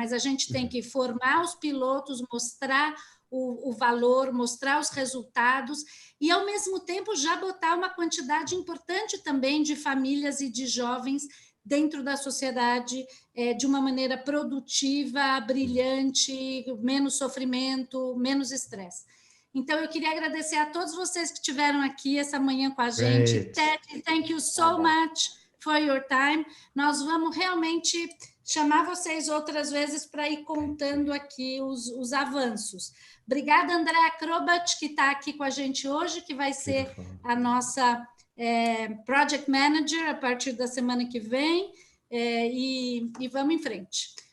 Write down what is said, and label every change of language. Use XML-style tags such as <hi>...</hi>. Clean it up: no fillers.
<pt>Mas a gente tem que formar os pilotos, mostrar o valor, mostrar os resultados e, ao mesmo tempo, já botar uma quantidade importante também de famílias e de jovens dentro da sociedade de uma maneira produtiva, brilhante, menos sofrimento, menos estresse. Então, eu queria agradecer a todos vocês que estiveram aqui essa manhã com a gente.</pt> <en>Ted, thank you so much for your time.</en> <pt>Nós vamos realmente chamar vocês outras vezes para ir contando aqui os avanços. Obrigada, André Acrobat, que está aqui com a gente hoje, que vai ser a nossa Project Manager a partir da semana que vem, e vamos em frente.</pt>